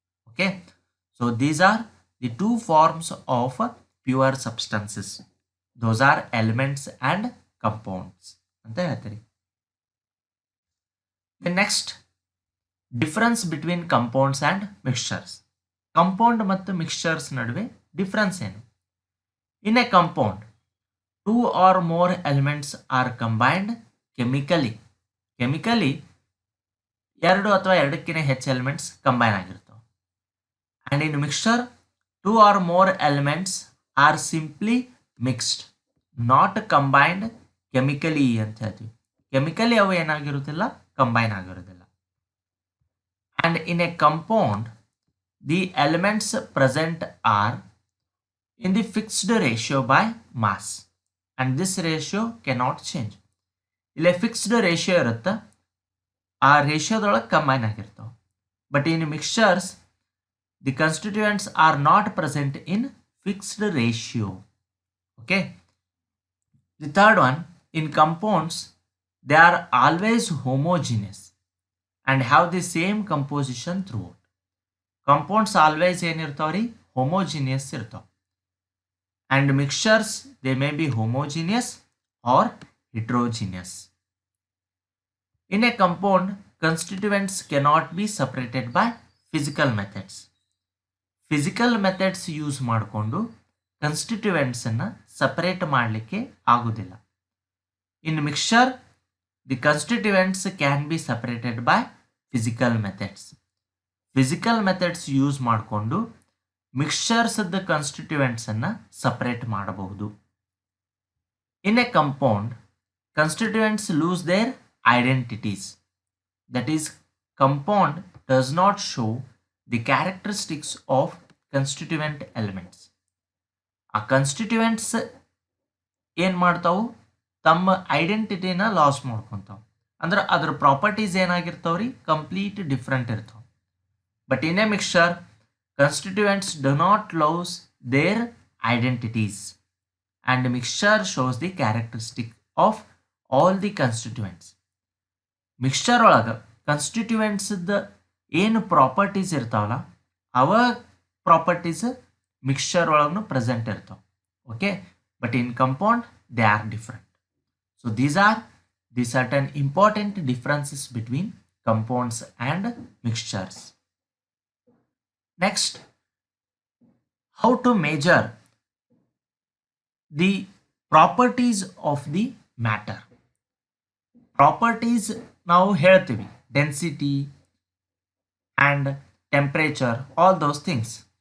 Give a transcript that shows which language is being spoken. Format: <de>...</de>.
<en>Okay, so these are the 2 forms of pure substances. Those are elements and compounds</en> <kn>ಅಂತ ಹೇಳ್ತೀರಿ.</kn> <en>Next, difference between compounds and mixtures.</en> <kn>Compound ಮತ್ತು mixtures ನಡುವೆ difference ಏನು?</kn> <en>In a compound 2 or more elements are combined chemically.</en> <kn>Chemically 2 ಅಥವಾ 2ಕ್ಕಿಂತ ಹೆಚ್ಚು elements combine ಆಗಿರ್ತವೆ.</kn> <en>and in mixture 2 or more elements are simply mixed, not combined chemically</en> <kn>ಅಂತ ಹೇಳ್ತೀವಿ. Chemically ಅವು ಏನಾಗಿರುತ್ತಿಲ್ಲ, combine ಆಗಿರೋದಿಲ್ಲ.</kn> <en>And in a compound the elements present are in the fixed ratio by mass, and this ratio cannot change.</en> <kn>ಇಲ್ಲಿ fixed ratio ಇರುತ್ತೆ, ಆ ರೇಷಿಯೋದೊಳಗೆ combine ಆಗಿರ್ತಾವೆ.</kn> <en>But in mixtures the constituents are not present in fixed ratio. Okay, the third one, in compounds they are always homogeneous and have the same composition throughout.</en> <kn>Compounds always ಏನಿರ್ತಾವೆ ರೀ, homogeneous ಇರ್ತಾವೆ.</kn> <en>And mixtures, they may be homogeneous or heterogeneous. In a compound, constituents cannot be separated by physical methods. Physical methods use</en> <kn>ಮಾಡಿಕೊಂಡು constituents ಅನ್ನು separate ಮಾಡಲಿಕ್ಕೆ ಆಗುವುದಿಲ್ಲ.</kn> <en>In mixture, the constituents can be separated by physical methods. Physical methods use</en> <kn>ಮಾಡಿಕೊಂಡು mixtures the ಕನ್ಸ್ಟಿಟ್ಯೂಯೆಂಟ್ಸ್ ಅನ್ನು separate ಮಾಡಬಹುದು.</kn> <en>In a compound constituents lose their identities. That is, compound does not show the characteristics of constituent elements.</en> <kn>ಆ ಕನ್ಸ್ಟಿಟ್ಯೂಯೆಂಟ್ಸ್ ಏನು ಮಾಡ್ತಾವು, ತಮ್ಮ ಐಡೆಂಟಿಟಿನ loss ಮಾಡ್ಕೊತಾವೆ. ಅಂದ್ರೆ ಅದ್ರ properties ಏನಾಗಿರ್ತಾವ್ರಿ, complete different ಇರ್ತಾವೆ.</kn> <en>But in a mixture constituents do not lose their identities, and mixture shows the characteristic of all the constituents.</en> <kn>Mixture ಒಳಗೆ constituents ಏನು properties ಇರ್ತಾವಲ್ಲ, ಅವ ಪ್ರಾಪರ್ಟೀಸ್ ಮಿಕ್ಸ್ಚರ್ ಒಳಗೂ ಪ್ರೆಸೆಂಟ್ ಇರ್ತಾವೆ.</kn> <en>Okay, but in compound they are different. So these are the certain important differences between compounds and mixtures. Next, how to measure the properties of the matter. Properties</en> <kn>ನಾವು ಹೇಳ್ತೀವಿ,</kn> <en>density and temperature, all those things.</en>